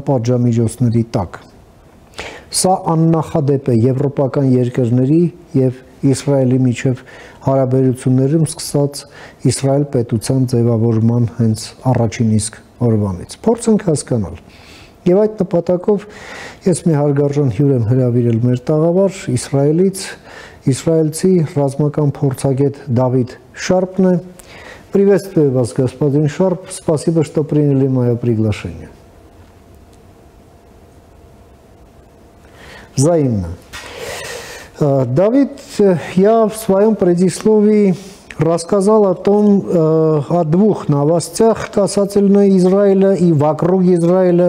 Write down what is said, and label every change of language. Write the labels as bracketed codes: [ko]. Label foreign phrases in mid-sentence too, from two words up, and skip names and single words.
[hy] պատժամիջոցների տակ։ Սա աննախադեպ է եվրոպական երկրների եւ Իսրայելի միջև հարաբերություններում սկսած Իսրայել պետության ձևավորման հենց առաջին իսկ օրվանից։ Փորձենք հասկանալ։ Եվ այդ նպատակով ես մի հարգարժան հյուր եմ հրավիրել մեր տաղավար Իսրայելից, իսրայելցի ռազմական փորձագետ Դավիթ Շարպն է։ [ru] Приветствую вас, господин Шарп. Спасибо, что приняли мое приглашение. Взаимно. Давид, я в своем предисловии рассказал о двух новостях касательно Израиля и вокруг Израиля.